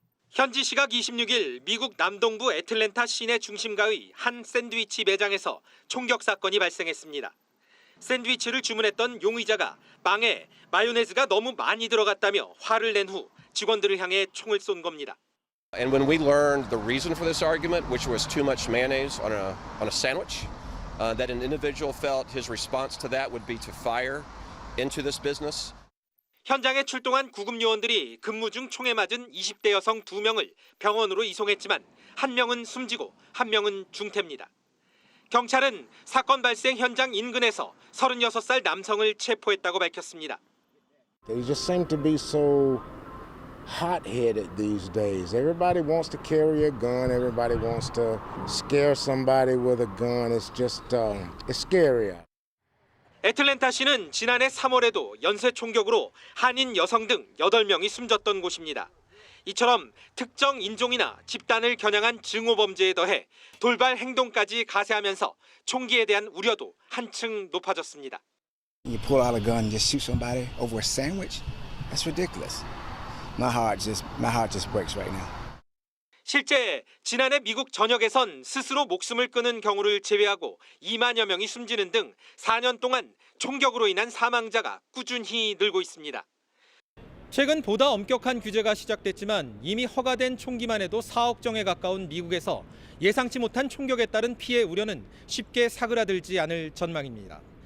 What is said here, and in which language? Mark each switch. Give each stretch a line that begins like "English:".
Korean: 현지 시각 26일 미국 남동부 애틀랜타 시내 중심가의 한 샌드위치 매장에서 총격 사건이 발생했습니다. 샌드위치를 주문했던 용의자가 빵에 마요네즈가 너무 많이 들어갔다며 화를 낸 후 직원들을 향해 총을 쏜 겁니다.
English: And when we learned the reason for this argument, which was too much mayonnaise on a sandwich, that an individual felt his response to that would be to fire into this business.
Korean: 현장에 출동한 구급 요원들이 근무 중 총에 맞은 20대 여성 2명을 병원으로 이송했지만 한 명은 숨지고 한 명은 중태입니다. 경찰은 사건 발생 현장 인근에서 36살 남성을 체포했다고 밝혔습니다.
English: They just seem to be so hot-headed these days. Everybody wants to carry a gun. Everybody wants to scare somebody with a gun. It's just, it's scary.
Korean: 애틀랜타시는 지난해 3월에도 연쇄 총격으로 한인 여성 등 8명이 숨졌던 곳입니다. 이처럼 특정 인종이나 집단을 겨냥한 증오범죄에 더해 돌발 행동까지 가세하면서 총기에 대한 우려도 한층 높아졌습니다.
English: You pull out a gun and just shoot somebody over a sandwich? That's ridiculous. my heart just breaks right now.
Korean: 실제 지난해 미국 전역에선 스스로 목숨을 끊은 경우를 제외하고 2만여 명이 숨지는 등 4년 동안 총격으로 인한 사망자가 꾸준히 늘고 있습니다. 최근 보다 엄격한 규제가 시작됐지만 이미 허가된 총기만 해도 4억 정에 가까운 미국에서 예상치 못한 총격에 따른 피해 우려는 쉽게 사그라들지 않을 전망입니다.